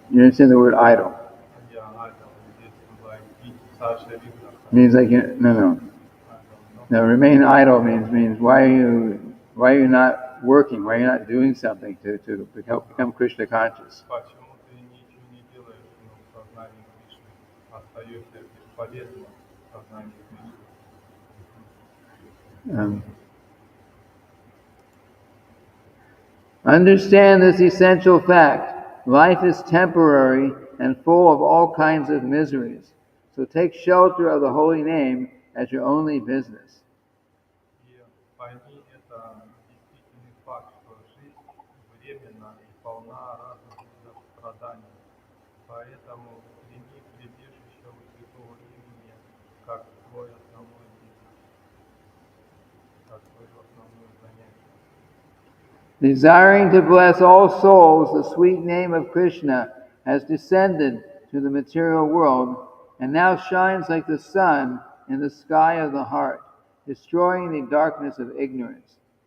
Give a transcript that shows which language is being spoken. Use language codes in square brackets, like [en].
[en] And you understand the word idle? Yeah, idol. This is like Sasha Vigna. Means like no. Now remain idle means why are you not working? Why are you not doing something to help become Krishna conscious? [ru] Почему ты ничего не делаешь в сознании Кришны? Остаешься бесполезным в сознании Кришны. [en] Understand this essential fact. Life is temporary and full of all kinds of miseries. So take shelter of the holy name as your only business. [ru] И пойми, это действительный факт, что жизнь временна и полна разных видов страданий. Поэтому прими прибежище у святого имени как твой основной бизнес, как твое основное занятие. [en] Desiring to bless all souls, the sweet name of Krishna has descended to the material world and now shines like the sun in the sky of the heart, destroying the darkness of ignorance.